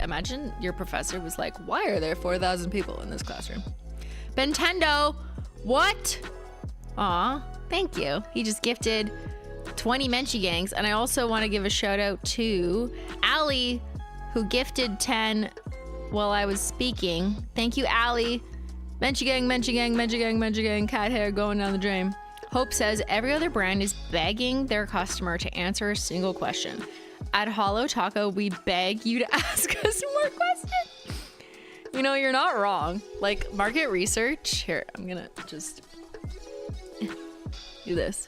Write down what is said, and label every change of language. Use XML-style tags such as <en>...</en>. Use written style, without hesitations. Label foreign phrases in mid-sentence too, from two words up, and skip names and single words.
<en>Imagine your professor was like, why are there 4,000 people in this classroom? Bentendo, what? Aw, thank you. He just gifted 20 Menchie Gangs. And I also want to give a shout out to Allie, who gifted 10 while I was speaking. Thank you, Allie. Menchie Gang, Menchie Gang, Menchie Gang, Menchie Gang, cat hair going down the drain. Hope says every other brand is begging their customer to answer a single question. At Holo Taco, we beg you to ask us more questions. You know, you're not wrong. Like market research. Here, I'm gonna just do this.</en>